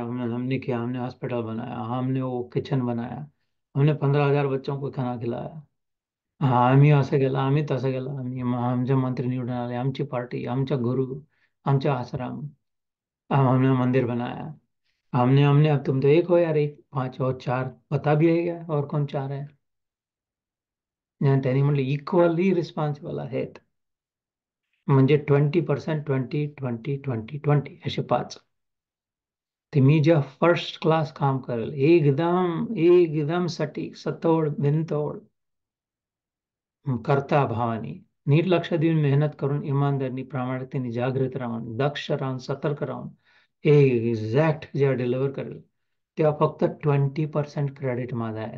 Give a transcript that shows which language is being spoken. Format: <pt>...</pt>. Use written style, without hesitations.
<hi>हमने किया, हमने हॉस्पिटल बनाया, हमने वो किचन बनाया, हमने 15,000 बच्चों को खाना खिलाया, हाँ</hi> <mr>आम्ही असं केलं, आम्ही तसं केलं, आम्ही आमचे मंत्री निवडून आले, आमची पार्टी, आमचा गुरु, आमचा आश्रम,</mr> <hi>हमने मंदिर बनाया, हमने हमने। अब तुम तो एक हो यार, एक पांच और चार पता भी है क्या और कौन चार है?</hi> <mr>त्यांनी म्हटलं इक्वली रिस्पॉन्सिबल आहेत, म्हणजे 20%, 20-20-20-20 असे पाच. ते मी जेव्हा फर्स्ट क्लास काम करेल, एकदम एकदम सटीक सतोड बिनतोड करता भावानी नीट लक्ष देऊन मेहनत करून इमानदारीने प्रामाणिकतेने जागृत राहून दक्ष राहून सतर्क राहून एक्झॅक्ट जेव्हा डिलिव्हर करेल, तेव्हा फक्त 20% क्रेडिट माझा आहे.</mr>